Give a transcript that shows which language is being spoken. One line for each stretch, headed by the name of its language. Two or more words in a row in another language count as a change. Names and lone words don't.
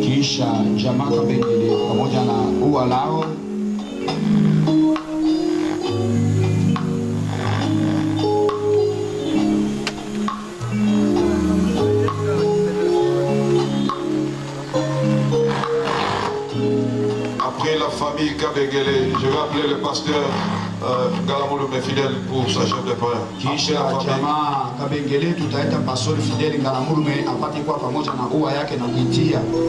Swahili: Kisha jamaa Kabengele pamoja na ua lao.
French: Après la famille Kabengele, je vais appeler le pasteur Ngalamoulou fidèle pour sa gerbe de fleurs.
Swahili: Kisha jamaa Kabengele tutaita pastori Fidel Ngalamoulou apate kwa pamoja na ua yake na kuitia.